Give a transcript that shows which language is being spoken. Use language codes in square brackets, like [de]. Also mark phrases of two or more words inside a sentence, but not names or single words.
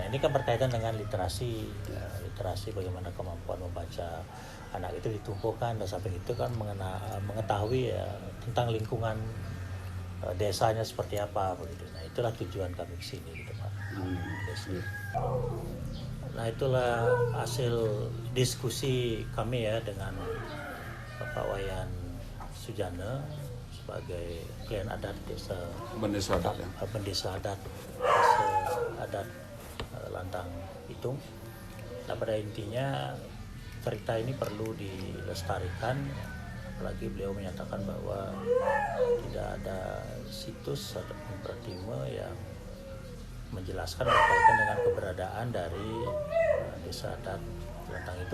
[id] Nah ini kan berkaitan dengan literasi, literasi bagaimana kemampuan membaca anak itu ditumpukan, dan sampai itu kan mengetahui ya tentang lingkungan desanya seperti apa begitu. Nah itulah tujuan kami ke sini gitu Pak. Nah itulah hasil diskusi kami ya dengan Bapak Wayan Sujana sebagai klien adat desa Bendesa adat ya. Bendesa adat desa adat Lantang Pitung. Nah pada intinya cerita ini perlu dilestarikan, apalagi beliau menyatakan bahwa tidak ada situs ataupun pertime yang menjelaskan berkaitan dengan keberadaan dari desa adat Lantang itu.